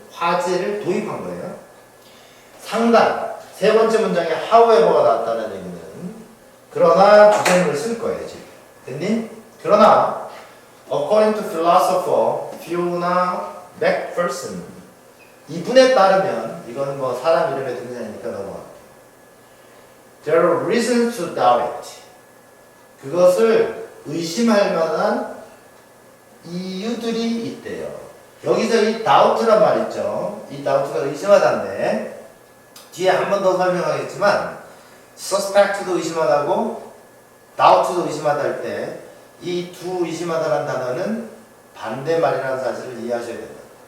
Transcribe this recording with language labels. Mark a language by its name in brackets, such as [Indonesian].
[Korean] 화제를 도입한 거예요. 상단, 세 번째 문장에 however가 나왔다는 얘기는 그러나 주제문을 쓸 거예요, 지금. 됐니? 그러나 [English] according to philosopher [Korean] Fiona McPherson 이분에 따르면 이거는 뭐 사람 이름의 등장이니까 넘어갈게요. [English] There are reasons to doubt it. [Korean] 그것을 의심할 만한 이유들이 있대요. 여기서 이 doubt란 말 있죠. 이 doubt가 의심하다인데 뒤에 한 번 더 설명하겠지만 suspect도 의심하다고 doubt도 의심하다 할 때 이 두 의심하다라는 단어는 반대말이라는 사실을 이해하셔야 된다.